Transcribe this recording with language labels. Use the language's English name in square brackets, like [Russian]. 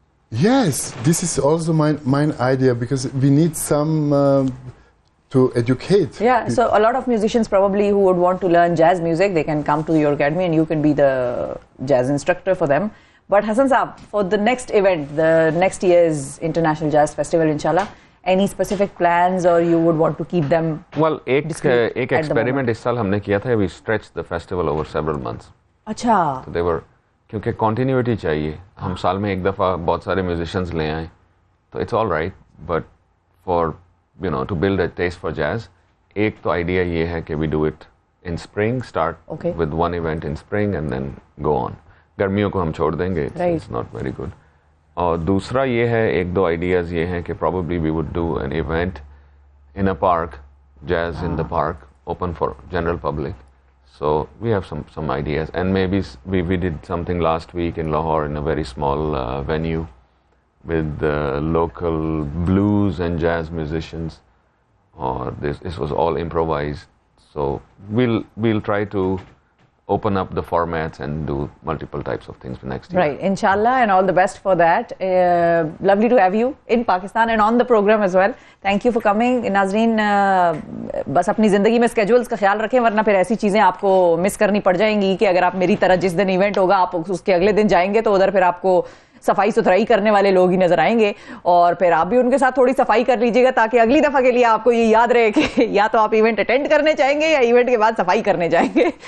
[English] Yes, this is also my idea because we need some to educate. Yeah, so a lot of musicians probably who would want to learn jazz music, they can come to your academy and you can be the jazz instructor for them. But Hassan Saab, for the next event, the next year's International Jazz Festival, inshallah, any specific plans or you would want to keep them? [Urdu] Well, ایک experiment اس سال ہم نے کیا تھا. [English] We stretched the festival over several months. [Urdu] اچھا. [English] So they were, [Urdu] کیونکہ continuity چاہیے. ہم سال میں ایک دفعہ بہت سارے musicians لے آئیں. تو [English] it's all right, but for, to build a taste for jazz, [Urdu] ایک تو idea یہ ہے کہ [English] we do it in spring, start with one event in spring and then go on. [Urdu] گرمیوں کو ہم چھوڑ دیں گے. [English] It's not very good. [Urdu] اور دوسرا یہ ہے, ایک دو آئیڈیاز یہ ہیں کہ [English] probably we would do an event in a park, jazz in the park, open for general public. So we have some ideas, and maybe we did something last week in Lahore in a very small venue with local blues and jazz musicians. Or this was all improvised. So we'll try to open up the formats and do multiple types of things next year. Right, inshallah, and all the best for that. Lovely to have you in Pakistan and on the program as well. Thank you for coming. [Urdu] ناظرین بس اپنی زندگی میں schedules کا خیال رکھیں, ورنہ پھر ایسی چیزیں آپ کو مس کرنی پڑ جائیں گی کہ اگر آپ میری طرح جس دن ایونٹ ہوگا آپ اس کے اگلے دن جائیں گے تو ادھر پھر آپ کو صفائی ستھرائی کرنے والے لوگ ہی نظر آئیں گے, اور پھر آپ بھی ان کے ساتھ تھوڑی صفائی کر لیجیے گا تاکہ اگلی دفعہ کے لیے آپ کو یہ یاد رہے کہ یا تو آپ ایونٹ اٹینڈ کرنے جائیں گے یا ایونٹ کے بعد صفائی کرنے جائیں گے.